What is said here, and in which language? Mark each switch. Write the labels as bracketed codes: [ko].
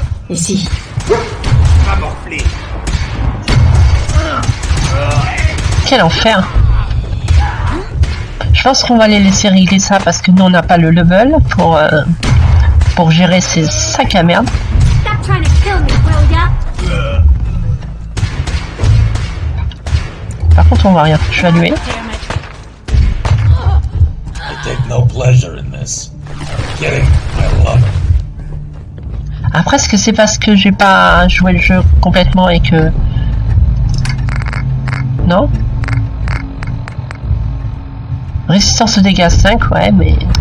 [fr] Ici. Tu vas morfler. Quel enfer. Je pense qu'on va les laisser régler ça parce que nous on n'a pas le level pour gérer ces sacs à merde. [en] Stop trying to kill me, will ya? [fr] Par contre on voit rien, je suis allumé. [en] I take no pleasure in this. Kidding, I love it. [fr] Après, est-ce que c'est parce que j'ai pas joué le jeu complètement et que... Non? Résistance aux dégâts 5, ouais, mais...